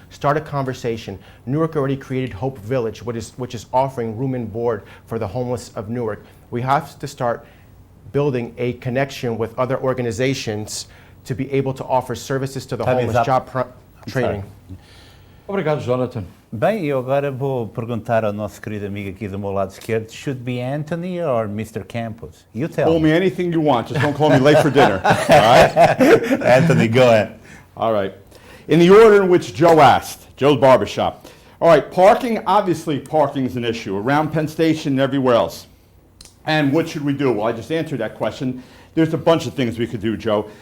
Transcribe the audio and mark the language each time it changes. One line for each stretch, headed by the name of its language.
English: Start a conversation. Newark already created Hope Village, which is offering room and board for the homeless of Newark. We have to start building a connection with other organizations to be able to offer services to the homeless, job training.
Portuguese: Obrigado, Jonathan. Bem, eu agora vou perguntar ao nosso querido amigo aqui do meu lado esquerdo,
English: should be Anthony or Mr. Campos? You tell Call me anything you want, just don't call me late for dinner. All right? Anthony, go ahead. All right. In the order in which Joe asked, Joe's Barbershop. All right, parking, obviously parking is an issue around Penn Station and everywhere else. And what should we do? Well, I just answered that question. There's a bunch of things we could do, Joe.